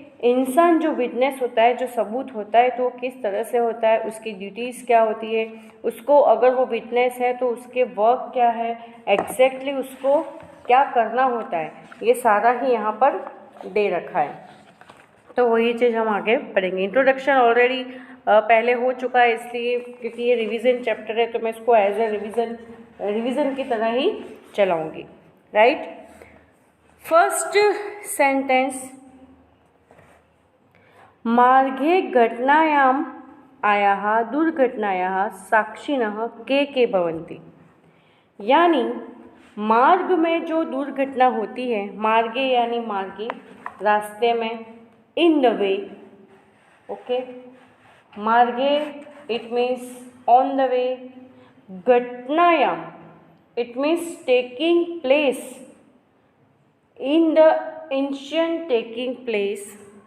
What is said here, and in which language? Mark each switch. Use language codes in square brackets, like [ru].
[hi] इंसान जो विटनेस होता है, जो सबूत होता है, तो किस तरह से होता है, उसकी ड्यूटीज़ क्या होती है, उसको अगर वो विटनेस है तो उसके वर्क क्या है, एग्जैक्टली उसको क्या करना होता है, ये सारा ही यहाँ पर दे रखा है। तो वही चीज़ हम आगे पढ़ेंगे। इंट्रोडक्शन ऑलरेडी पहले हो चुका है, इसलिए क्योंकि ये रिवीजन चैप्टर है तो मैं इसको एज ए रिवीजन की तरह ही चलाऊंगी, राइट। [en] first sentence, [sa] मार्गे घटनायाम् आयाः दुर्घटनायाः साक्षिणः के भवन्ति। [hi] यानी मार्ग में जो दुर्घटना होती है, मार्गे यानी मार्गे, रास्ते में, [en] In the way, okay. मार्गे it means on the way, घटनायाम it means taking place, in the instant taking place.